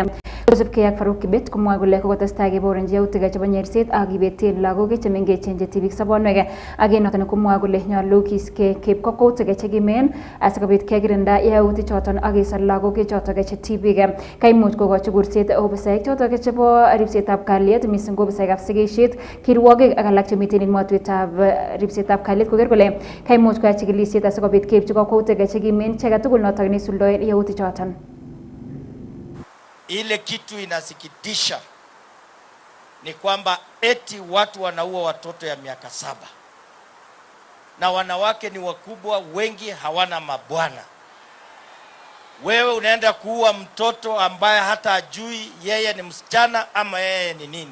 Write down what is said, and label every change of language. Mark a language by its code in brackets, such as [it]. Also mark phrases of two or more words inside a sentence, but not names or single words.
[kln] Kosubkei ak Farouk Kibet komwoe kole kokotestai keborenji yautik chebo nyerset ak kibeten lagok chemengechen chetibik sobonwek ak noton komwoe kole nyolu keib kokwoutik chekimen asikobit kekirinda yautik choton ak kesor lagok choton chetibik. Kaimuch kokochi kurset ofisaek choton chebo ripsetab kalyet missing ko ofisaekab sigisiet kirwogik ak alak chemiten en motwetab ripsetab kalyet koker kole kaimuch koyai chikilisiet asikobit keibchi kokwoutik chekimen icheket tugul noton neisuldoen yautik choton. [sw] Ile kitu inasikitisha ni kwamba eti watu wanaua watoto ya miaka 7 na wanawake ni wakubwa, wengi hawana mabwana. Wewe unaenda kuua mtoto ambaye hata ajui yeye ni msichana ama yeye ni nini.